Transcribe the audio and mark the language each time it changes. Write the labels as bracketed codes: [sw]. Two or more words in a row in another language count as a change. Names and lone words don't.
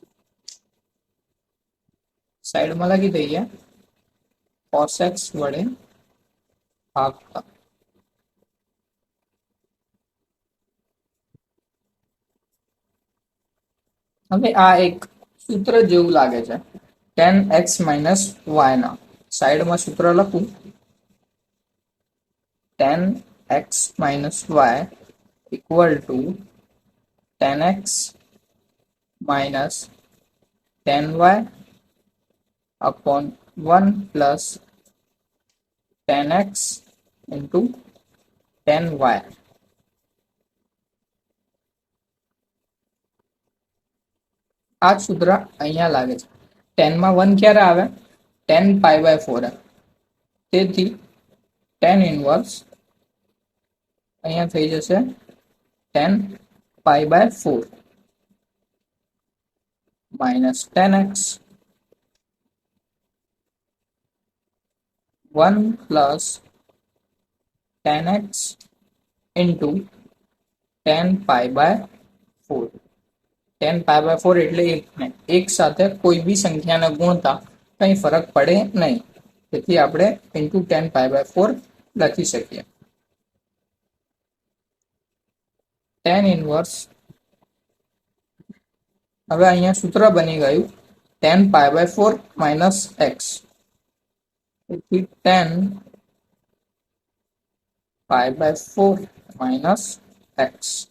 [gu] સાઈડમાં લખી દઈએ [en] cos x [gu] વડે ભાગતા. હવે આ એક સૂત્ર જેવું લાગે છે [en] tan x minus y [gu] ના. સાઈડમાં સૂત્ર લખું [en] tan x minus y equal to tan x minus tan y upon 1 plus tan x into tan y. [gu] આ સૂત્ર અહીંયા લાગે છે. 10 માં 1 ક્યારે આવે? [en] tan pi by 4. તેથી tan inverse [gu] અહીંયા થઈ જશે [en] tan pi by 4 minus tan x 1 plus tan x into tan pi by 4. [gu] tan pi by 4 એટલે એક સાથે કોઈ બી સંખ્યાને ગુણતા કંઈ ફરક પડે નહીં, તેથી આપણે [en] into tan pi by 4 [gu] લખી શકીએ. [en] tan inverse [gu] હવે અહીંયા સૂત્ર બની ગયું [en] tan pi by 4 minus x. તેથી tan π/4 minus x.